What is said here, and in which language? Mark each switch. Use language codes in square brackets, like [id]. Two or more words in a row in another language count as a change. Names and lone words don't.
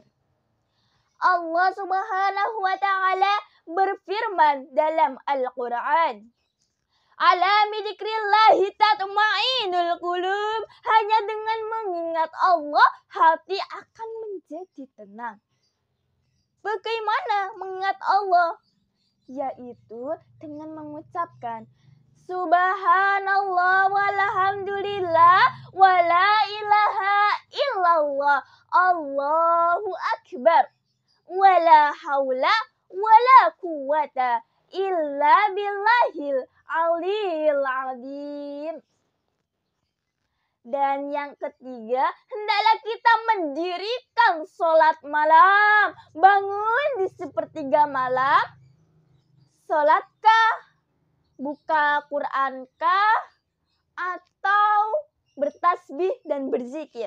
[id] Allah [ar] سبحانه وتعالى [id] berfirman dalam Al-Quran, [ar] "ألا بذكر الله تطمئن القلوب." [id] Hanya dengan mengingat Allah, hati akan menjadi tenang. Bagaimana mengingat Allah? Yaitu dengan mengucapkan [ar] سبحان الله والحمد لله ولا إله إلا الله الله أكبر ولا حول ولا قوة إلا بالله العلي العظيم. [id] Dan yang ketiga, hendaklah kita mendirikan sholat malam. Bangun di sepertiga malam. Sholatkah? Buka Qurankah? Atau bertasbih dan berzikir?